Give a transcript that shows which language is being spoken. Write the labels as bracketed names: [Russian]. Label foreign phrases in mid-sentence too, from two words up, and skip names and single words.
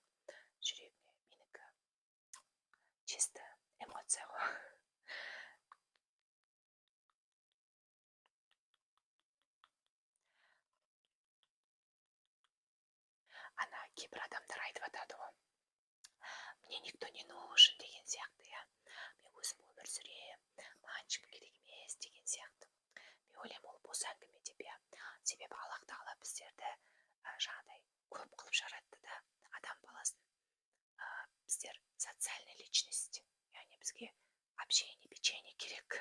[Kazakh] Жүрегіңе менікі чисто эмоция ғой. Ана кейбір адамдар айтып жатады ғой, [Russian] мне никто не нужен [Kazakh] деген сияқты, [Russian] я. [Kazakh] Мен өзім өмір сүрем, маған ешкім керек емес деген сияқты. Мен ойлаймын, ол бос әңгіме деп, я. Себебі Аллах тағала біздерді жаңағыдай көп қылып жаратты да, адам баласын біздер [Russian] социальный личность, [Kazakh] яғни бізге [Russian] общение, печенье [Kazakh] керек.